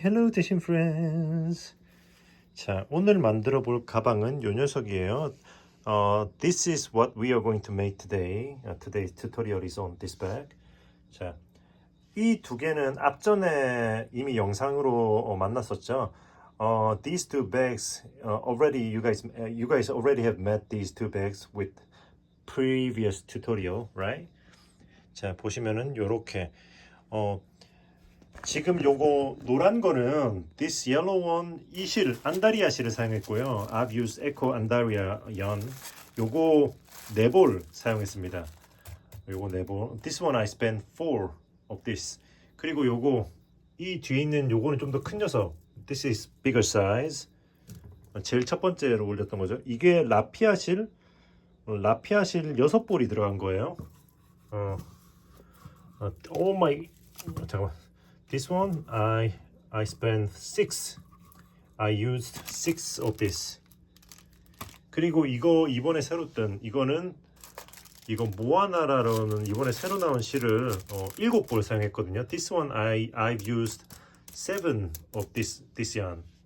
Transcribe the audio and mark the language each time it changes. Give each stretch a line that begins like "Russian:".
English: Hello
Korean: 대신
English: friends.
Korean: 자, 오늘 만들어 볼 가방은 요 녀석이에요.
English: This is what we are going to make today. Today's tutorial is on this bag.
Korean: 자, 이 두 개는 앞전에 이미 영상으로 만났었죠.
English: These two bags already you guys already have met these two bags with previous tutorial, right?
Korean: 자, 보시면은 요렇게 지금 요거 노란 거는
English: this yellow one
Korean: 이 실 안다리아 실을 사용했고요.
English: I've used Eco Andaria yarn.
Korean: 요거 4볼 사용했습니다. 요거 4볼.
English: This one I spent 4 of this.
Korean: 그리고 요거 이 뒤에 있는 요거는 좀 더 큰 녀석.
English: This is bigger size.
Korean: 제일 첫 번째로 올렸던 거죠. 이게 라피아 실 6볼이 들어간 거예요.
English: Oh my,
Korean: 잠깐만.
English: This one I spent 6. I used 6 of this.
Korean: 그리고 이거 이번에 새로 뜬 이거 모아나라라는 이번에 새로 나온 실을 7볼 사용했거든요.
English: This one I've used 7 of this yarn.